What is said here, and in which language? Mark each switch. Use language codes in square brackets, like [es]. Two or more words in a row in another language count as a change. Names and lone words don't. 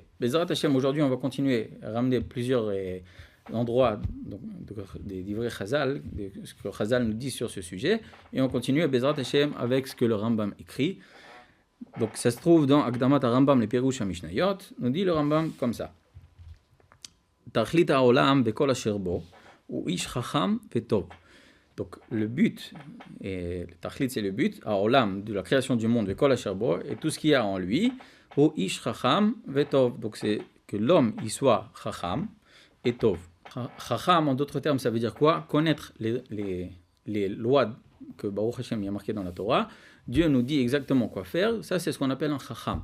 [fr] Bezrat Hashem, aujourd'hui on va continuer à ramener plusieurs endroits des livrets Chazal, de ce que Chazal nous dit sur ce sujet. Et on continue à Bezrat Hashem avec ce que le Rambam écrit. Donc ça se trouve dans Akdamat Rambam, les Perush HaMishnayot, nous dit le Rambam comme ça. [he] תכלית העולם וכל אשר בו, הוא איש חכם וטוב. [fr] Donc le but, et le Tachlit c'est le but, ha'olam, de la création du monde, [he] וכל אשר בו, [fr] et tout ce qu'il y a en lui, [he] הוא איש חכם וטוב. [fr] Donc c'est que l'homme il soit chacham et tov. Chacham en d'autres termes ça veut dire quoi? Connaître les lois que Baruch Hashem y a marqué dans la Torah. Dieu nous dit exactement quoi faire, ça c'est ce qu'on appelle un chacham.